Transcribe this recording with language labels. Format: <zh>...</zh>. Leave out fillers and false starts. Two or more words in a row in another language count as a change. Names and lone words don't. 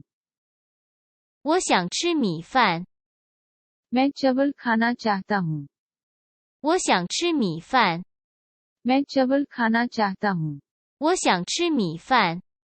<zh>我想吃米饭，</zh> <hi>मैं चावल खाना चाहता हूँ</hi> <zh>我想吃米饭，</zh> <hi>मैं चावल खाना चाहता हूँ</hi> <zh>我想吃米饭。</zh>